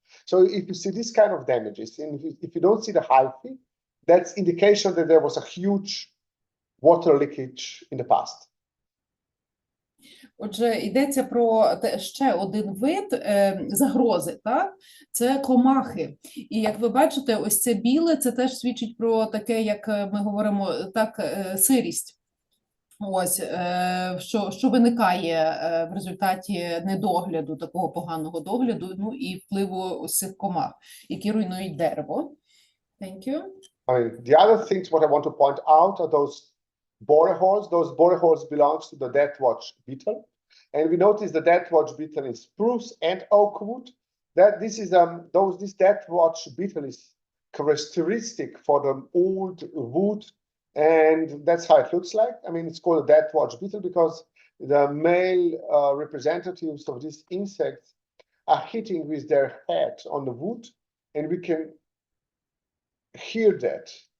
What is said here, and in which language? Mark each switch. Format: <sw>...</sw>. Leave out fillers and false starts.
<en>So if you see this kind of damages, and if you don't see the hyphae, that's indication that there was a huge water leakage in the past.</en> <uk>Отже, йдеться про ще один вид загрози, так? Це комахи. І як ви бачите, ось це біле, це теж свідчить про таке, як ми говоримо, так, сирість. Ось, що виникає в результаті недогляду, такого поганого догляду, ну і впливу ось цих комах, які руйнують дерево.</uk> <en>Thank you. I mean, the other things what I want to point out are those borer holes. Those borer holes belongs to the deathwatch beetle. And we notice the deathwatch beetle in spruce and oak wood. This deathwatch beetle is characteristic for the old wood, and that's how it looks like. I mean, it's called a deathwatch beetle because the male representatives of these insects are hitting with their head on the wood, and we can hear that.</en>